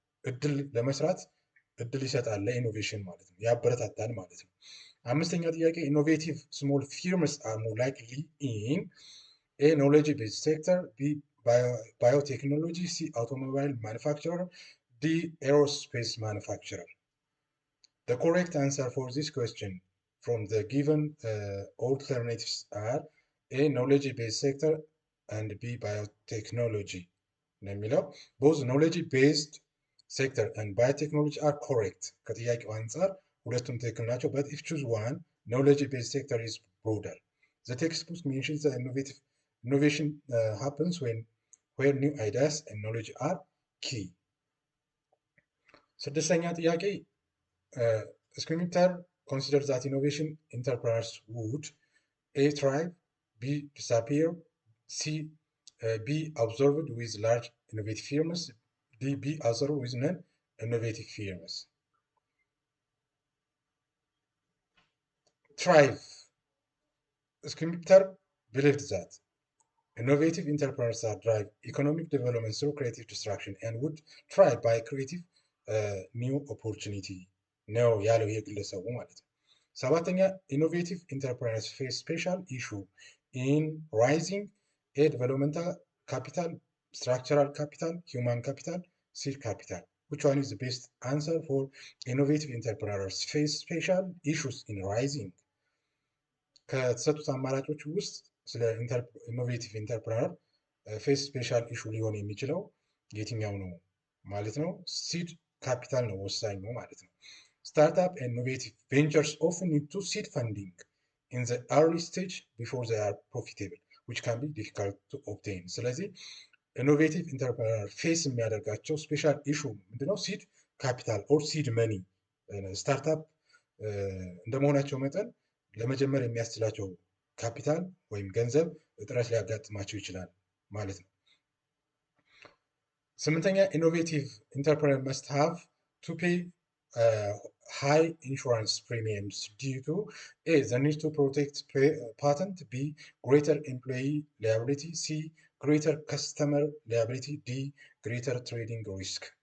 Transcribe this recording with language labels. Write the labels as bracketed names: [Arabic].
[Amharic] እድል ለመስራት እድል ይሰጣል፣ ለኢኖቬሽን ማለት ነው፣ ያበረታታል ማለት ነው። አምስተኛ ጥያቄ [English] ኢኖቬቲቭ ስሞል ፊርምስ አር ሞር ላይክሊ ኢን ኤ ኖሌጅ ቤዝድ ሴክተር፣ ቢ ባዮቴክኖሎጂ፣ ሲ አውቶሞባይል ማኑፋክቸረር፣ ዲ ኤሮስፔስ ማኑፋክቸረር። The correct answer for this question from the given alternatives are A. knowledge-based sector and B. biotechnology. Both knowledge-based sector and biotechnology are correct. [Amharic] ከጥያቄው አንጻር ሁለቱም ትክክል ናቸው። [English] But if choose one, knowledge-based sector is broader. The textbook mentions that innovation happens where new ideas and knowledge are key. [Amharic] ስድስተኛ ጥያቄ [English] Scimitar considers that innovation entrepreneurs would A. thrive, B. disappear, C. be absorbed with large innovative firms, D. be absorbed with non-innovative firms. Thrive. Scimitar believed that innovative entrepreneurs that drive economic development through creative destruction and would thrive by creative new opportunity. [Amharic] ነው ያለው የግለሰቡ ማለት ነው። ሰባተኛ [English] ኢኖቬቲቭ ኢንተርፕራይዝ ፌስ ስፔሻል ኢሹ ኢን ራይዚንግ ኤ ዲቨሎፕመንታል ካፒታል፣ ስትራክቸራል ካፒታል፣ ሂውማን ካፒታል፣ ሲድ ካፒታል። which one is the best answer for innovative entrepreneurs face special issues in rising? [Amharic] ከተሰጡት አማራጮች ውስጥ ስለ ኢኖቬቲቭ ኢንተርፕረነር ፌስ ስፔሻል ኢሹ ሊሆን የሚችለው የትኛው ነው ማለት ነው? ሲድ ካፒታል ነው ወሳኝ ነው ማለት ነው። [English] Startup and innovative ventures often need to seed funding in the early stage before they are profitable, which can be difficult to obtain. [Amharic] ስለዚህ ኢኖቬቲቭ ኢንተርፕረነር ፌስ የሚያደርጋቸው ስፔሻል ኢሹ ምንድነው? [English] ሲድ ካፒታል ኦር ሲድ መኒ [Amharic] ስታርታፕ እንደመሆናቸው መጠን ለመጀመር የሚያስችላቸው ካፒታል ወይም ገንዘብ እጥረት ሊያጋጥማቸው ይችላል ማለት ነው። ስምንተኛ [English] ኢኖቬቲቭ ኢንተርፕረነር መስት ሃቭ ቱ ፔይ high insurance premiums due to A, the need to protect patent, B, greater employee liability, C, greater customer liability, D, greater trading risk.